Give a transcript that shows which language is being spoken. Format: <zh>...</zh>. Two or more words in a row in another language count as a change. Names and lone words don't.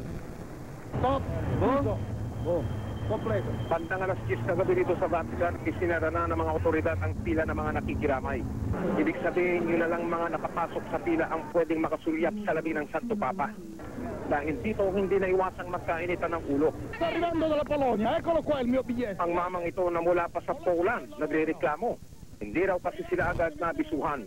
<tl>Stop! Boom! Boom! Kompleto. Bandang alas 10 kagabi dito sa Vatican, isinara na ng mga otoridad ang pila ng mga nakikiramay. Ibig sabihin, yun na lang mga nakapasok sa pila ang pwedeng makasulyap sa labi ng Santo Papa. Dahil dito, hindi na iwasang magkainitan ng ulo.</tl> <it>Sta arrivando dalla Polonia, eccolo qua il mio biglietto.</it> <tl>Ang mamang ito na mula pa sa Poland, nagrereklamo. Hindi raw kasi sila agad nabisuhan.</tl>